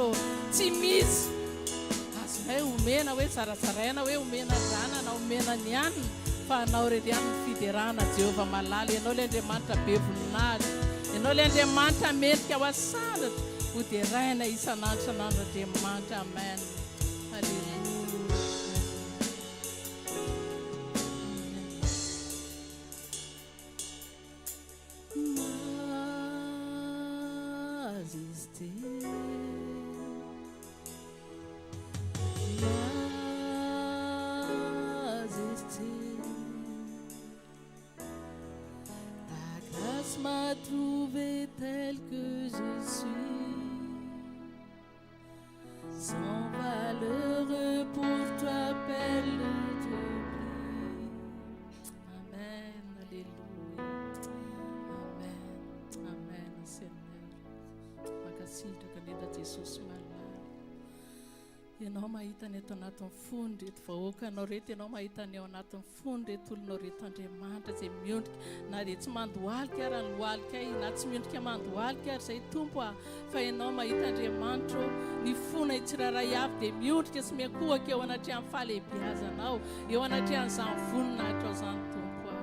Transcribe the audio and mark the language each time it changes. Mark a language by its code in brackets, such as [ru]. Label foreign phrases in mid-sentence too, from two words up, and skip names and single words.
[mg] Tsy misy azonay omena hoe zarazaraina hoe omena zanana omena ny anina, fa anao reny ihany ny fiderana Jehova malala. Ianao ilay Andriamanitra be voninahitra, ianao ilay Andriamanitra mendrika ho asandratra, hoderaina isan'andro isan'andro Andriamanitra. Amen. Alleluia. [fr] Majesté, majesté, ta grâce m'a trouvé tel que je suis, sans valeur pour toi belle de prix. Amen, alléluia. Amen, amen Seigneur. [mg] Makasitra kanina Jesosy malala. Ianao mahita ny eto anatin'ny fony reto vahoaka anao reto, ianao mahita ny ao anatin'ny fony reto olonao reto Andriamanitra izay miondrika, na dia tsy mandohalika ary ny lohalika na tsy miondrika mandohalika ary izay Tompo a, fa ianao mahita Andriamanitra ny fona itsiraray avy dia miondrika sy miankohaka eo anatrehan'ny fahalehibiazanao, eo anatrehan'izany voninahitra ao izany Tompo a.